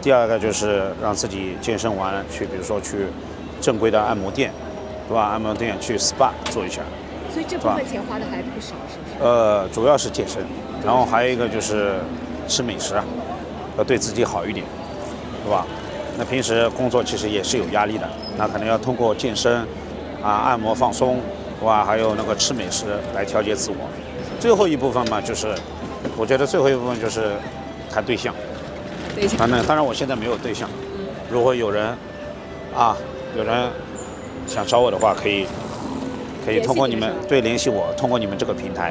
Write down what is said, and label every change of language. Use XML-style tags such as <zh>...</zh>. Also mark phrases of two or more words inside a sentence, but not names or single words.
<zh>第二個就是讓自己健身完去，比如說去正規的按摩店，對吧？按摩店去 SPA 做一下。所以這部分錢花的還不少，是不是？主要是健身，然後還有一個就是吃美食，要對自己好一點，對吧？那平時工作其實也是有壓力的，那可能要通過健身按摩放鬆，哇，還有那個吃美食來調節自我。最後一部分嘛，就是我覺得最後一部分就是談對象。當然我現在沒有對象，如果有人想找我的話，可以通過你們聯繫我，通過你們這個平台，</zh>